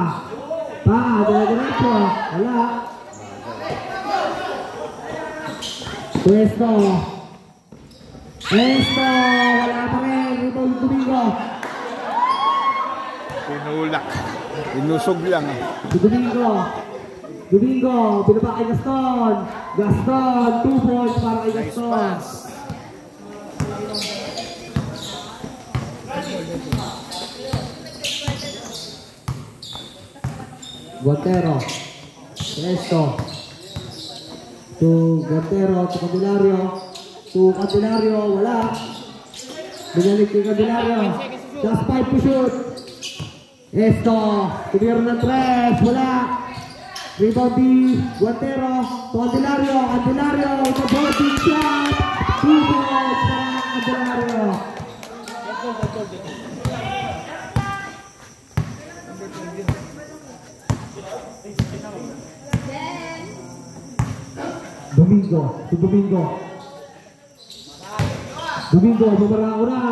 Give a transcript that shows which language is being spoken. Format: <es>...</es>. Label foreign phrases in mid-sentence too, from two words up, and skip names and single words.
<tl>Paka, dire-diretso. Wala. Esto. Esto, wala pa rin. Rebound Domingo. Pinulak. Inusog lang. Si Domingo. Domingo, binaba kay Gaston. Gaston, 2 points para kay</tl> <en>Nice Gaston. pass.</en> <tl>Guantero. Esto.</tl> <en>To Guantero, to Candelario. To Candelario,</en> <tl>wala. Binalik kay Candelario.</tl> <en>Just 5 to shoot. Esto.</en> <tl>Tumira ng 3, wala. Rebound di Guantero.</tl> <en>To Candelario. Candelario, the body shot.</en> <tl>2 points para Candelario. Domingo, to Domingo. Domingo, bumara ko na.</tl>